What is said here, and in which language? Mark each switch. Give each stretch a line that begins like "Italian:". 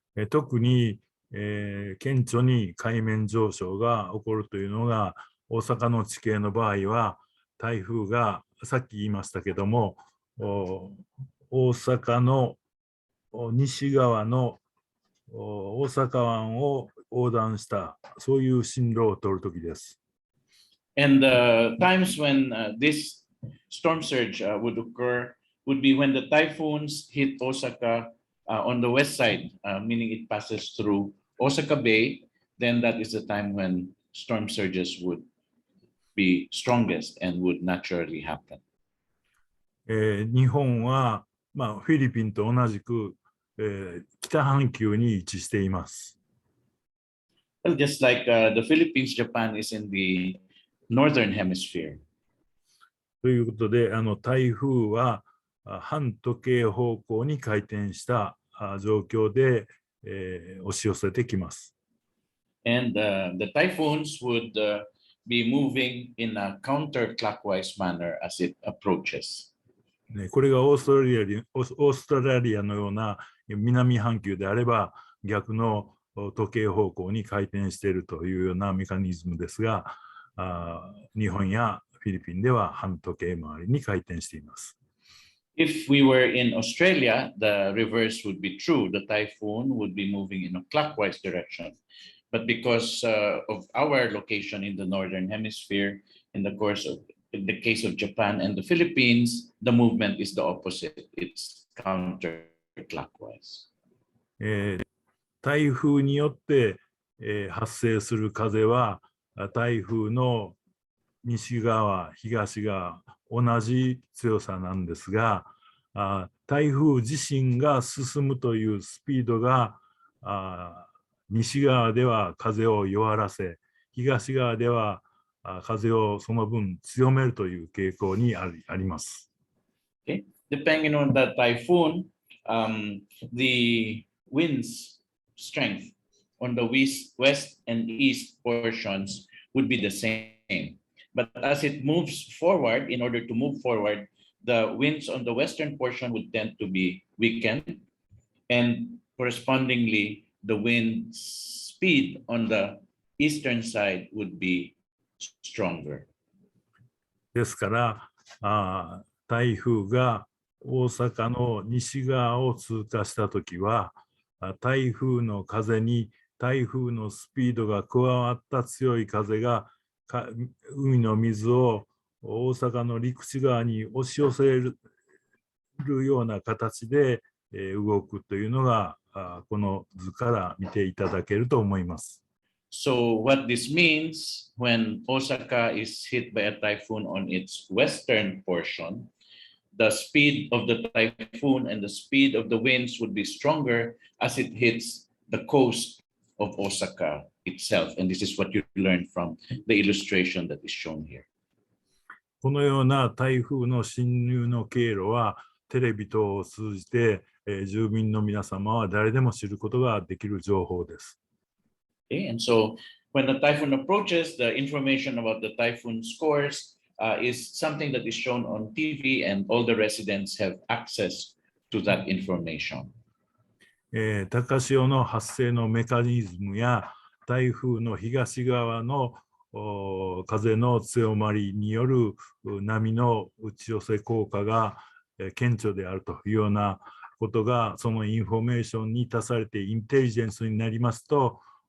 Japanese: 特に、顕著に海面上昇が起こるというのが大阪の地形の場合は台風がさっき言いましたけども大阪の西側の大阪湾を横断したそういう進路を取るときです。
English: And the times when this storm surge would occur would be when the typhoons hit Osaka on the west side, meaning it passes through Osaka Bay. Then that is the time when storm surges would be strongest and would naturally happen.
Japanese: 日本は、フィリピンと同じく、北半球に位置しています。
English: Well, just like the Philippines, Japan is in the northern hemisphere.
Japanese: ということで、台風は反時計方向に回転した状況で、押し寄せてきます。
English: And the typhoons would be moving in a counterclockwise manner as it approaches.
Japanese: これがオーストラリアのような南半球であれば逆の時計方向に回転しているというようなメカニズムですが、日本やフィリピンでは半時計回りに回転しています。
English: If we were in Australia, the reverse would be true. The typhoon would be moving in a clockwise direction. But because of our location in the Northern Hemisphere, in the case of Japan and the Philippines, the movement is the opposite. It's counterclockwise.
Japanese: 台風によって、発生する風は台風の西側、東側、同じ強さなんですが、台風自身が進むというスピードが西側では風を弱らせ、東側では風をその分強めるという傾向にあります。
English: Okay. Depending on the typhoon, the wind's strength on the west and east portions would be the same. But as it moves forward, in order to move forward, the winds on the western portion would tend to be weakened, and correspondingly, the wind speed on the eastern side would be stronger.
Japanese: ですから台風が大阪の西側を通過したときは、台風の風に台風のスピードが加わった強い風が海の水を大阪の陸地側に押し寄せるような形で動くというのがこの図から見ていただけると思います。
English: So what this means, when Osaka is hit by a typhoon on its western portion, the speed of the typhoon and the speed of the winds would be stronger as it hits the coast of Osaka itself. And this is what you learn from the illustration that is shown here.
Japanese: このような台風の侵入の経路はテレビ等を通じて住民の皆様は誰でも知ることができる情報です。
English: Okay, and so when the typhoon approaches, the information about the typhoon scores is something that is shown on TV, and all the residents have access to that information.
Japanese: 高潮の発生のメカニズムや台風の東側の風の強まりによる波の打ち寄せ効果が顕著であるというようなことが、そのインフォメーションに足されてインテリジェンスになりますと、